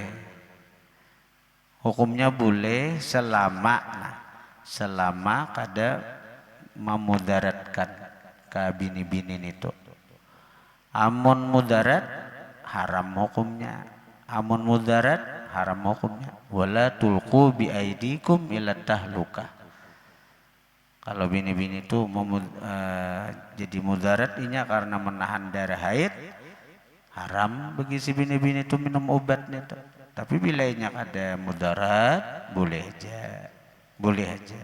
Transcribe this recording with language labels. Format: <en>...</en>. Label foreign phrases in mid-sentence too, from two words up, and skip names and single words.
<bjn>Hukumnya boleh selama kada memudaratkan ke bini-bini itu. Amun mudarat haram hukumnya. Amun mudarat haram hukumnya.</bjn> <ar>ولا تلقوا بأيديكم إلى التهلكة.</ar> <bjn>Kalau bini-bini itu jadi mudarat inya karena menahan darah haid, haram bagi si bini-bini itu minum obatnya itu. Tapi bila inya ada mudarat, boleh aja. Boleh aja.</bjn>